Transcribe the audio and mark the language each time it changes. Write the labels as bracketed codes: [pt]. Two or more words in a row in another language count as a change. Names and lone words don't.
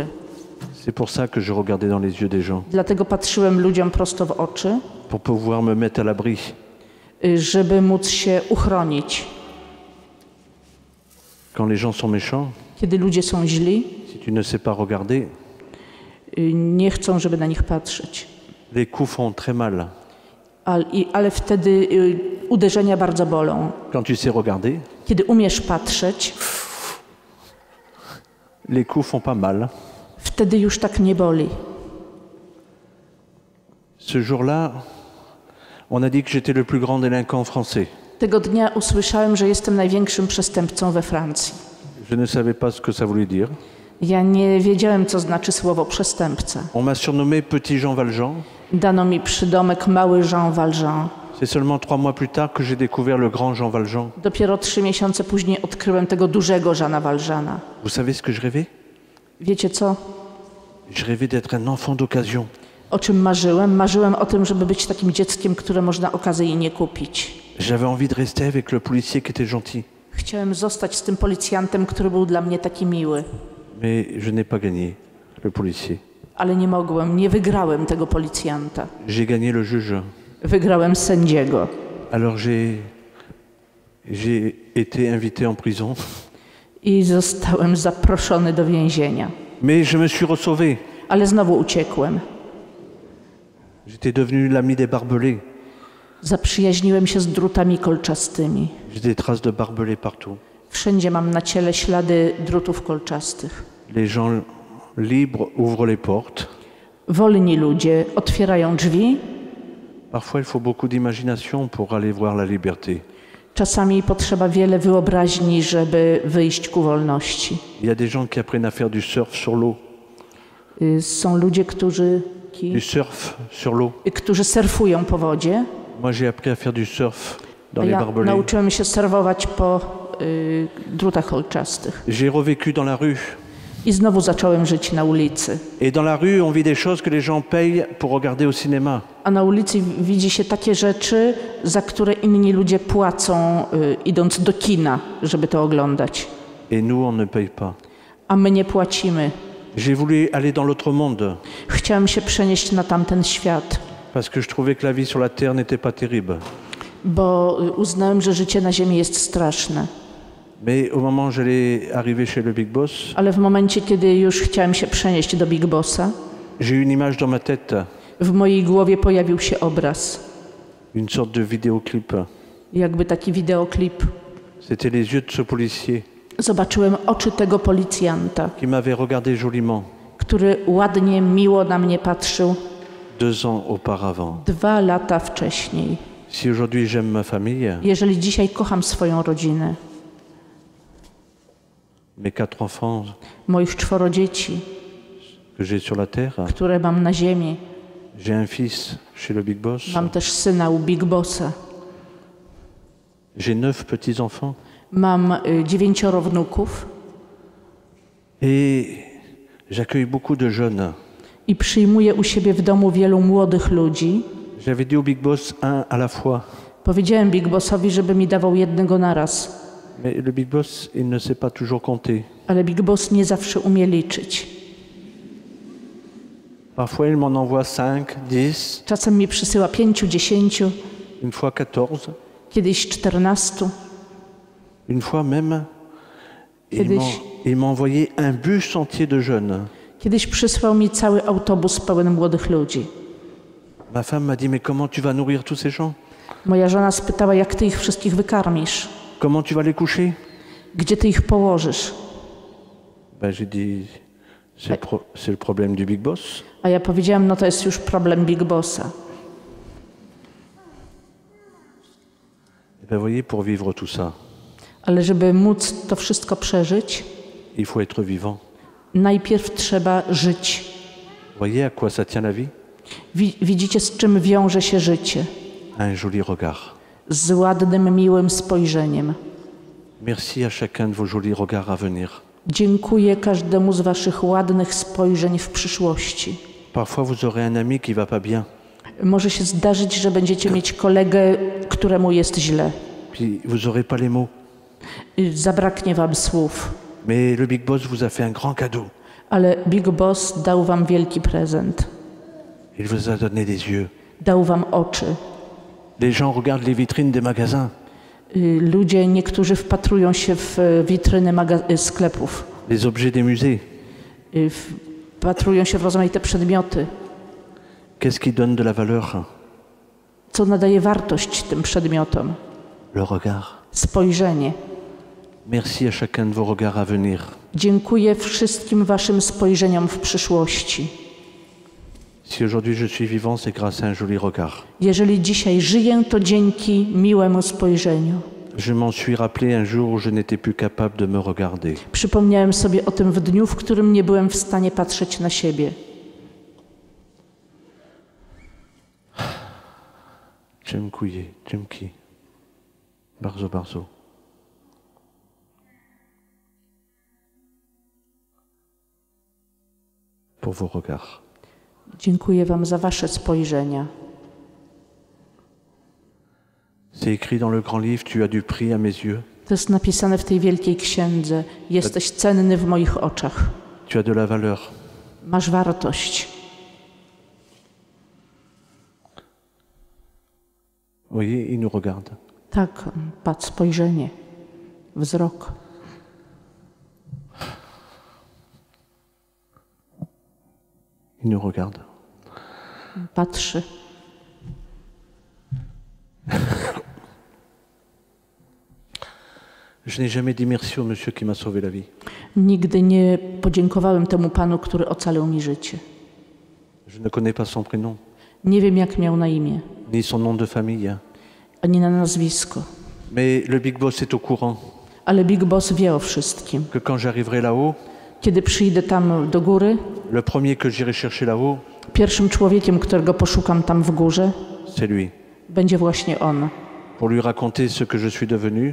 [fr] C'est pour ça que je regardais dans les yeux des gens, [pl] Dlatego patrzyłem ludziom prosto w oczy, [fr] pour pouvoir me mettre à l'abri. [pl] żeby móc się uchronić. [fr] Quand les gens sont méchants, [pl] Kiedy ludzie są źli, [fr] si tu ne sais pas regarder, [pl] nie chcą, żeby na nich patrzeć. [fr] les coups font très mal. [pl] Ale wtedy uderzenia bardzo bolą. [fr] Quand tu sais regarder, [pl] Kiedy umiesz patrzeć, [fr] les coups font pas mal. [pl] wtedy już tak nie boli. [fr] Ce jour-là, on a dit que j'étais le plus grand délinquant français. [pl] Tego dnia usłyszałem, że jestem największym przestępcą we Francji. [fr] Je ne savais pas ce que ça voulait dire. [pl] Ja nie wiedziałem, co znaczy słowo przestępca. [fr] On m'a surnommé Petit Jean Valjean. [pl] Dano mi przydomek Mały Jean Valjean. [fr] C'est seulement 3 mois plus tard que j'ai découvert le grand Jean Valjean. [pl] Dopiero 3 miesiące później odkryłem tego dużego Jeana Valjeana. [fr] Vous savez ce que je rêvais? [pl] Wiecie co? [fr] Je rêvais d'être un enfant d'occasion. [pl] O czym marzyłem? Marzyłem o tym, żeby być takim dzieckiem, które można okazyjnie kupić. [fr] J'avais envie de rester avec le policier qui était gentil. [pl] Chciałem zostać z tym policjantem, który był dla mnie taki miły. [fr] Mais je n'ai pas gagné, le policier. [pl] Ale nie mogłem, nie wygrałem tego policjanta. [fr] J'ai gagné le juge. [pl] Wygrałem sędziego. [fr] Alors j'ai été invité en prison. [pl] I zostałem zaproszony do więzienia. [fr] Mais je me suis ressauvé. [pl] Ale znowu uciekłem. [fr] J'étais devenu l'ami des barbelés. [pl] Zaprzyjaźniłem się z drutami kolczastymi. [fr] J'ai des traces de barbelés partout. [pl] Wszędzie mam na ciele ślady drutów kolczastych. [fr] Les gens libres ouvrent les portes. [pl] Wolni ludzie otwierają drzwi. [fr] Parfois, il faut beaucoup d'imagination pour aller voir la liberté. [pl] Czasami potrzeba wiele wyobraźni, żeby wyjść ku wolności. [fr] Il y a des gens qui apprennent à faire du surf sur l'eau. [pl] Są ludzie, [fr] Du surf sur l'eau. [pl] którzy surfują po wodzie. [fr] Moi, j'ai appris à faire du surf dans les [pl] Ja [fr] barbelés. [pl] nauczyłem się surfować po drutach kolczastych. [fr] J'ai revécu dans la rue. [pl] I znowu zacząłem żyć na ulicy. [fr] Et dans la rue, on vit des choses que les gens payent pour regarder au cinéma. [pl] A na ulicy widzi się takie rzeczy, za które inni ludzie płacą, idąc do kina, żeby to oglądać. [fr] Et nous, on ne paye pas. [pl] A my nie płacimy. [fr] J'ai voulu aller dans l'autre monde [pl] Chciałem się przenieść na tamten świat, [fr] parce que je trouvais que la vie sur la terre n'était pas terrible. [pl] bo uznałem, że życie na ziemi jest straszne. [fr] Mais au moment où j'allais arriver chez le Big Boss, [pl] Ale w momencie, kiedy już chciałem się przenieść do Big Bossa, [fr] j'ai eu une image dans ma tête, [pl] w mojej głowie pojawił się obraz, [fr] une sorte de vidéoclip. [pl] jakby taki wideoklip. [fr] C'était les yeux de ce policier [pl] Zobaczyłem oczy tego policjanta, [fr] qui m'avait regardé joliment [pl] który ładnie, miło na mnie patrzył [fr] 2 ans auparavant. [pl] 2 lata wcześniej. [fr] Si aujourd'hui j'aime ma famille, [pl] Jeżeli dzisiaj kocham swoją rodzinę, [fr] mes 4 enfants [pl] moich 4 dzieci, [fr] que j'ai sur la terre, [pl] które mam na ziemi, [fr] j'ai un fils chez le Big Boss, [pl] mam też syna u Big Bossa, [fr] j'ai 9 petits-enfants [pl] mam 9 wnuków [fr] et j'accueille beaucoup de jeunes. [pl] i przyjmuję u siebie w domu wielu młodych ludzi. [fr] J'avais dit au Big Boss un à la fois. [pl] Powiedziałem Big Bossowi, żeby mi dawał jednego naraz. [fr] Mais le Big Boss, il ne sait pas toujours compter. [pl] Ale Big Boss nie zawsze umie liczyć. [fr] Parfois, il m'en envoie 5, 10, [pl] Czasem mi przysyła 5, 10, [fr] une fois 14, [pl] kiedyś 14. [fr] une fois même, [pl] Kiedyś- [fr] il m'a envoyé un bus entier de jeunes. [pl] Kiedyś przysłał mi cały autobus pełen młodych ludzi. [fr] Ma femme m'a dit, mais comment tu vas nourrir tous ces gens? [pl] Moja żona spytała, jak ty ich wszystkich wykarmisz? [fr] Comment tu vas les coucher? [pl] Gdzie ty ich położysz? [fr] Ben, j'ai dit, c'est le problème du Big Boss. [pl] A ja powiedziałam, no to jest już problem Big Bossa. [fr] Et ben, voyez, pour vivre tout ça, [pl] Ale żeby móc to wszystko przeżyć, [fr] il faut être vivant. [pl] najpierw trzeba żyć. [fr] Voyez à quoi ça tient la vie? [pl] Widzicie, z czym wiąże się życie? [fr] Un joli regard. [pl] Z ładnym, miłym spojrzeniem. [fr] Merci à chacun de vos jolis regards à venir. [pl] Dziękuję każdemu z waszych ładnych spojrzeń w przyszłości. [fr] Parfois, vous aurez un ami qui va pas bien. [pl] Może się zdarzyć, że będziecie mieć kolegę, któremu jest źle. [fr] Puis, vous n'aurez pas les mots. [pl] Zabraknie wam słów. [fr] Mais le Big Boss vous a fait un grand cadeau. [pl] Ale Big Boss dał wam wielki prezent. [fr] Il vous a donné des yeux. [pl] Dał wam oczy. [fr] Les gens regardent les vitrines des magasins, [pl] Ludzie, niektórzy wpatrują się w witryny sklepów. [fr] les objets des musées. [pl] Wpatrują się w rozmaite przedmioty. [fr] Qu'est-ce qui donne de la valeur? [pl] Co nadaje wartość tym przedmiotom? [fr] Le regard. [pl] Spojrzenie. [fr] Merci à chacun de vos regards à venir. [pl] Dziękuję wszystkim waszym spojrzeniom w przyszłości. [fr] Si aujourd'hui je suis vivant, c'est grâce à un joli regard. [pl] Jeżeli dzisiaj żyję, to dzięki miłemu spojrzeniu. [fr] Je m'en suis rappelé un jour où je n'étais plus capable de me regarder. [pl] Przypomniałem sobie o tym w dniu, w którym nie byłem w stanie patrzeć na siebie. Dziękuję, dzięki. Bardzo, bardzo. [fr] Pour vos regards. [pl] Dziękuję wam za wasze spojrzenia. [fr] C'est écrit dans le grand livre, tu as du prix à mes yeux. [pl] To jest napisane w tej wielkiej księdze. Jesteś cenny w moich oczach. [fr] Tu as de la valeur. [pl] Masz wartość. [fr] Voyez, il nous regarde. [pl] Tak, patrz, spojrzenie, wzrok. [fr] Il nous regarde. [pl] Patrzy. [fr] Je n'ai jamais dit merci au monsieur qui m'a sauvé la vie. [pl] Nigdy nie podziękowałem temu panu, który ocalił mi życie. [fr] Je ne connais pas son prénom, [pl] Nie wiem, jak miał na imię, [fr] ni son nom de famille. [pl] ani na nazwisko. [fr] Mais le Big Boss est au courant [pl] Ale Big Boss wie o wszystkim. [fr] que quand j'arriverai là-haut, [pl] Kiedy przyjdę tam do góry, [fr] le premier que j'irai chercher là-haut, [pl] pierwszym człowiekiem, którego poszukam tam w górze, [fr] c'est lui. [pl] będzie właśnie on. [fr] Pour lui raconter ce que je suis devenu,